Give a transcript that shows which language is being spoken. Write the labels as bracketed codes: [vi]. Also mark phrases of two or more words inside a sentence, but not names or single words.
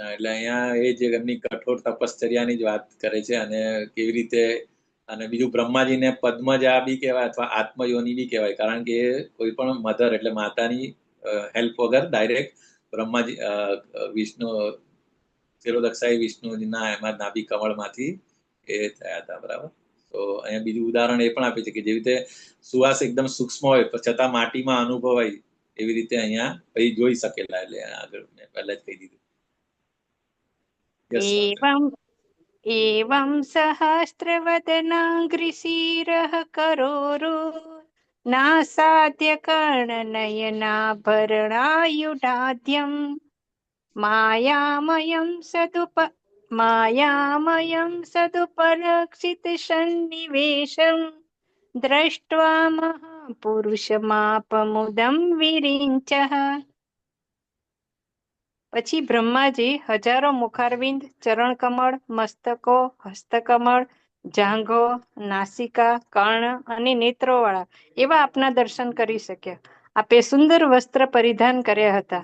[gu] એટલે અહીંયા એ જે એમની કઠોર તપશ્ચર્યાની જ વાત કરે છે અને કેવી રીતે, અને બીજું બ્રહ્માજીને પદ્મજા બી કહેવાય અથવા આત્મયોની બી કહેવાય, કારણ કે એ કોઈ પણ મધર એટલે માતાની હેલ્પ વગર ડાયરેક્ટ બ્રહ્માજી વિષ્ણુ શિરોદક્ષાઈ વિષ્ણુજીના એમાં નાભી કમળમાંથી એ થયા હતા. બરાબર. તો અહીંયા બીજું ઉદાહરણ એ પણ આપે છે કે જેવી રીતે સુવાસ એકદમ સૂક્ષ્મ હોય છતાં માટીમાં અનુભવાય, એવી રીતે અહીંયા ભાઈ જોઈ શકેલા. એટલે આગળ મેં પહેલા જ કહી દીધું. Yes, [sa] एवं एवं सहस्रवदनाग्रिशिरः करोरु नासाद्यकर्णनयनाभरणायुधाद्यं मायामयं सदुपलक्षितसन्निवेशं दृष्ट्वा महापुरुषमापमुदं विरिञ्चः। [gu] પછી બ્રહ્માજી હજારો મુખારવિંદ, ચરણકમળ, મસ્તકો, હસ્તકમળ, જાંઘો, નાસિકા, કર્ણ અને નેત્રોવાળા એવા આપના દર્શન કરી શક્યા. આપે સુંદર વસ્ત્ર પરિધાન કર્યા હતા.